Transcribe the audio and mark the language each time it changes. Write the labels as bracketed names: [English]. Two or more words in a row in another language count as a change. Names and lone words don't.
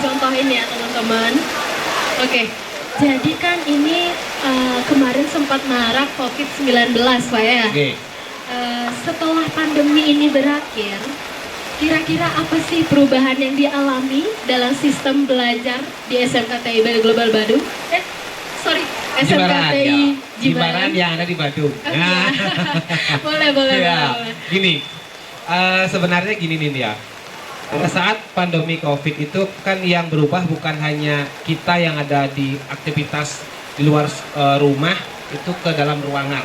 [Indonesian] dicontohin ya teman-teman. Oke, jadi kan ini kemarin sempat marak COVID-19 Pak ya? Oke. Setelah pandemi ini berakhir, kira-kira apa sih perubahan yang dialami dalam sistem belajar di SMK TI Bali Global Badung? SMK Jimbaran, TI ya. Jimbaran. Jimbaran yang ada di Badung. Oh, iya. boleh. Ya, gini, sebenarnya gini nih ya. Saat pandemi COVID itu kan yang berubah bukan hanya kita yang ada di aktivitas di luar rumah itu ke dalam ruangan.